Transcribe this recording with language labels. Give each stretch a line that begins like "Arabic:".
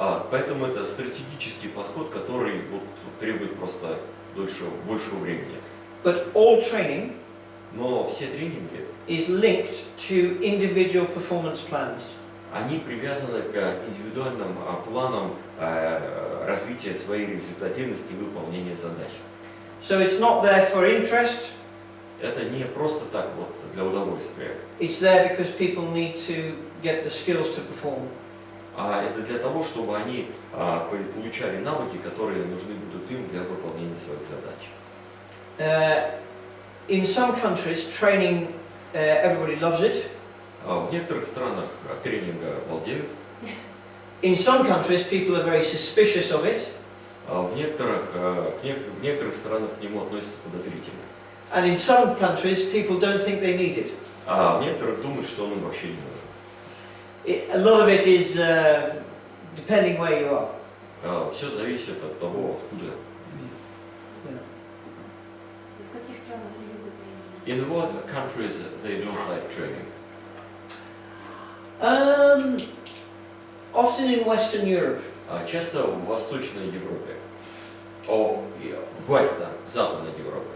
Russian: Поэтому это стратегический подход, который требует просто большего времени.
English: But all training
Russian: Но все тренинги,
English: is linked to individual performance plans.
Russian: они привязаны к индивидуальным планам развития своей результативности и выполнения задач.
English: So it's not there for interest,
Russian: Это не просто так вот для удовольствия,
English: it's there because people need to get the skills to perform.
Russian: а это для того, чтобы они получали навыки, которые нужны будут им для выполнения своих задач.
English: In some countries, training, everybody loves it.
Russian: В некоторых странах тренинга балдеют,
English: In some countries, people are very suspicious of it.
Russian: в некоторых странах к нему относятся подозрительно,
English: And in some countries, people don't think they need it.
Russian: а в некоторых думают, что он им вообще не нужен.
English: A lot of it is depending where you are.
Russian: Все зависит от того, откуда. В каких странах не любят тренинги?
English: In what countries they don't like training? Often in Western Europe.
Russian: Часто в Восточной Европе, в Западной Европе.